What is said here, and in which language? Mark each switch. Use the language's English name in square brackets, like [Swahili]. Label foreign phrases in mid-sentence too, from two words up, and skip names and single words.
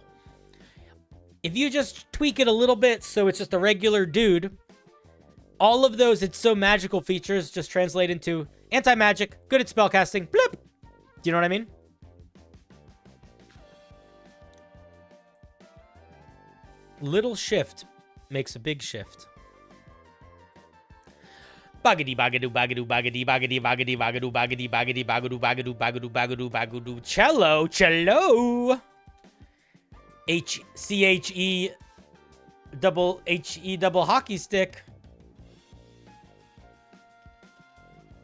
[English] If you just tweak it a little bit so it's just a regular dude, all of those it's so magical features just translate into anti-magic, good at spellcasting, blip! Do you know what I mean? Little shift makes a big shift. Bagadi bagadu bagadu bagadi bagadi bagadi bagadu bagadi bagadi bagadu bagadu bagadu bagadu bagadu cello cello HCHE double HE double hockey stick.